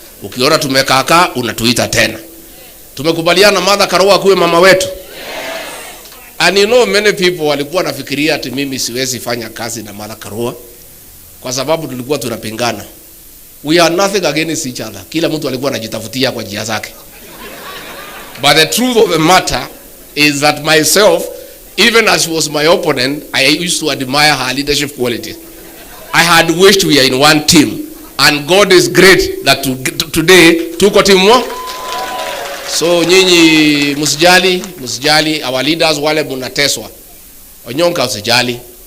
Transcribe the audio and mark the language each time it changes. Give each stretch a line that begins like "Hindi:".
Swahili: Ukiona tumekaa unatuita tena. Tumekubaliana Mother Karua kuwe mama wetu. Yes.
English: And you know many people
Swahili: walikuwa nafikiria ati mimi siwezi fanya kazi na Mother Karua kwa sababu tulikuwa tunapingana.
English: We are nothing against each other.
Swahili: Kila mtu alikuwa anajitafutia kwa njia zake.
English: But the truth of the matter is that myself, even as she was my opponent, I used to admire her leadership qualities. I had wished we are in one team. And God is great that today
Swahili: tuko timu moja. So nyinyi msijali
English: our leaders
Swahili: wale mnateswa. Onyonka usijali.